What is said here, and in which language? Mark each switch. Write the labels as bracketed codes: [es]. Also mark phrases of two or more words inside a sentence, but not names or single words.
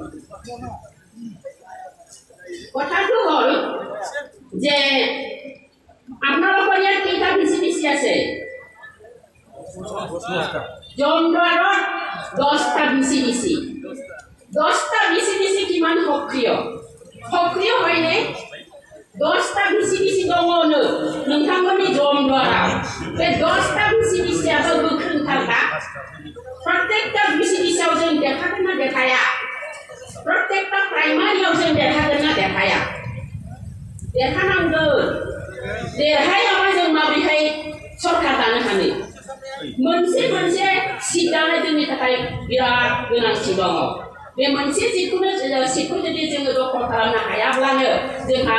[as] কথাটো হ'ল যে আপোনালোকৰ ইয়াত কেইটা ভিচিডিচি আছে জোনদ্বাৰত 10টা ভিচিডিচি 10টা ভিচিডিচি কিমান সক্ৰিয় হয়নে 10টা ভিচিডিসি [brx] दङनो नोंथांमोननि जमद्वाराव बे 10टा ভিচিডিसियाबो गोख्रोंथारखा प्रत्येकटा ভিচিডিसियाव जों देखागोन ना देखाया प्रत्येकटा प्राइमारियाव जों देखागोन ना देखाया देखानांगोन देरहायाबा जों माबोरैहाय सरकार दानो हानो मोनसे सिट दानो जोंनि थाखाय बिराद गोनांथि दङ बे मोनसे सिटखौ जुदि जोङो दखल खालामनो हायाब्लानो जोंहा